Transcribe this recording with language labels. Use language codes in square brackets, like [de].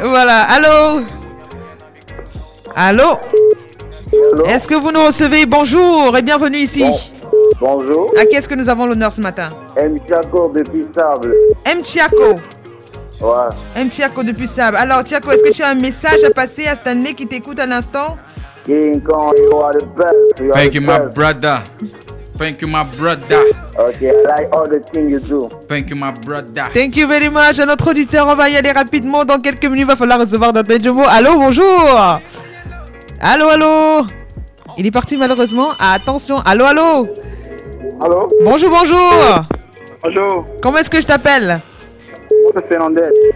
[fr] Voilà. Allô. Allô. Est-ce que vous nous recevez? Bonjour et bienvenue ici. Bonjour. À qui est-ce que nous avons l'honneur ce matin? M. Chiaco depuis Sable. M. Chiaco. Ouais. M. Chiaco depuis Sable. Alors Chiaco, est-ce que tu as un message à passer à Stanley qui t'écoute à l'instant? [en] King Kong, you are the best. Thank you, my brother. Thank you, my brother. Okay, I like all the things you do. Thank you, my brother. Thank you very much. [fr] À notre auditeur, on va y aller rapidement. Dans quelques minutes, il va falloir recevoir notre Jomo. Allô, bonjour. Allô. Il est parti malheureusement. Attention. Allô. Allô? Bonjour. Bonjour. Comment est-ce que je t'appelle? C'est Fernandez.